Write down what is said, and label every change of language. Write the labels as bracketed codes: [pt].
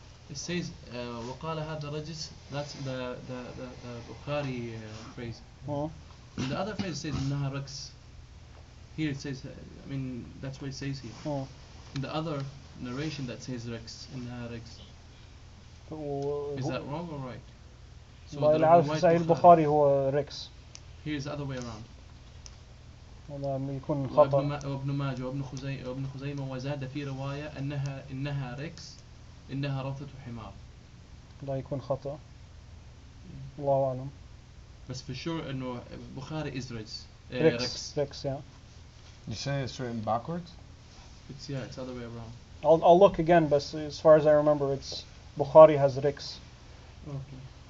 [en] it says [ar] وقال هذا رجس. [en] That's the Bukhârî phrase. In the other phrase it says [ar] إنها ركس. [en] Here it says, I mean, that's what it says here. In the other narration that says Riks, [ar] إنها [en] Riks. Is that wrong or right? So [ar] اللي عارف في صحيح البخاري هو ريكس. [en] Here is the other way around. [ar] والله يكون خطأ. وابن ماجه وابن خزيمة وزاد في رواية إنها ريكس إنها روثة حمار. لا يكون خطأ. الله أعلم. بس [en] for sure [ar] إنه [en] Bukhari is Riks. Riks, yeah. You say it's written backwards? It's the other way around. I'll look again, but as far as I remember, it's Bukhari has Riks. Okay.